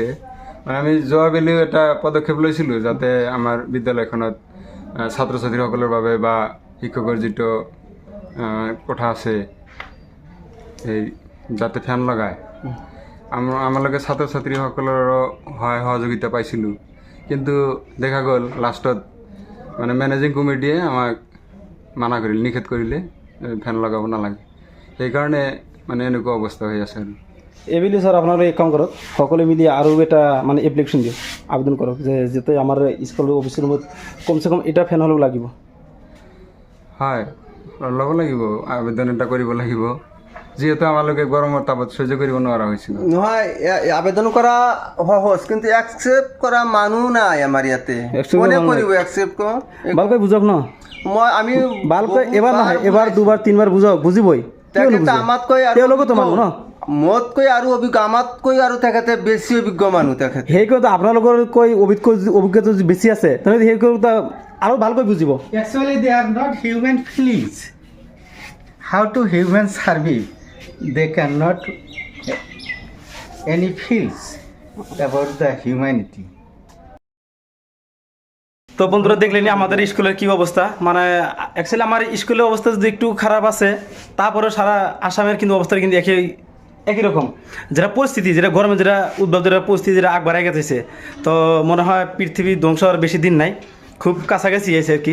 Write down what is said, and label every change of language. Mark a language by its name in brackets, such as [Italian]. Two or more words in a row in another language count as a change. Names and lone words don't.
[Assamese] মানে আমি যোৱাবেলিও এটা পদক্ষেপ লৈছিলোঁ যাতে আমাৰ বিদ্যালয়খনত ছাত্ৰ ছাত্ৰীসকলৰ বাবে বা শিক্ষকৰ যিটো কোঠা আছে এই যাতে ফেন লগায়, আমালোকে ছাত্ৰ ছাত্ৰীসকলৰো সহায় সহযোগিতা পাইছিলোঁ। কিন্তু দেখা গ'ল লাষ্টত মানে মেনেজিং কমিটিয়ে আমাক মানা কৰিলে, নিষেধ কৰিলে ফেন লগাব নালাগে। সেইকাৰণে মানে এনেকুৱা অৱস্থা হৈ আছে আৰু। [Bangla] এইবুলি স্যার আপনারা এক কাম করক, সকলে মিলি আরও এটা মানে এপ্লিকেশন দিও, আবেদন করক যে যাতে আমার স্কুল অফিসের মধ্যে কমসে কম এটা ফ্যান হলেও লাগিব। [Assamese] হয়, ল'ব লাগিব, আবেদন এটা কৰিব লাগিব, যিহেতু আমালোকে গৰমৰ তাপত সহ্য কৰিব নোৱাৰা হৈছিল। নহয় আবেদন কৰা সহজ, কিন্তু একচেপ্ট কৰা মানুহ নাই আমাৰ ইয়াতে। Accept কোনে কৰা মানুহ কৰিব একচেপ্ট? ভালকৈ বুঝক ন, আমি ভালকৈ এবাৰ নহয় এবাৰ দুবাৰ তিনবাৰ বুঝক, বুজিবই। তেখেতে আমাতকৈ আৰু তেওঁলোকো তো মানুহ ন, মোতকৈ আৰু অভিজ্ঞ, আমাতকৈ আৰু তেখেতে বেছি অভিজ্ঞ মানুহ তেখেতে। সেইকৈ আপোনালোকৰকৈ অভিজ্ঞতা যদি বেছি আছে তেনেহ'লে সেইকৈ আৰু ভালকৈ বুজিব। [English] Actually, they are not human feelings. How to human survive? They cannot any feels about the humanity. [Bangla] তো বন্ধুরা দেখলেনি আমাদের স্কুলের কি অবস্থা। মানে অ্যাকচুয়ালি আমার স্কুলের অবস্থা যদি একটু খারাপ আছে, তারপরে সারা আসামের কিন্তু অবস্থা কিন্তু একই রকম। যেটা পরিস্থিতি, যেটা গরমে যেটা উদ্ভব, যেটা পরিস্থিতি যেটা আগ বাড়াই গেছে, তো মনে হয় পৃথিবী ধ্বংস হওয়ার বেশি দিন নাই, খুব কাছাকাছি আছে আর কি।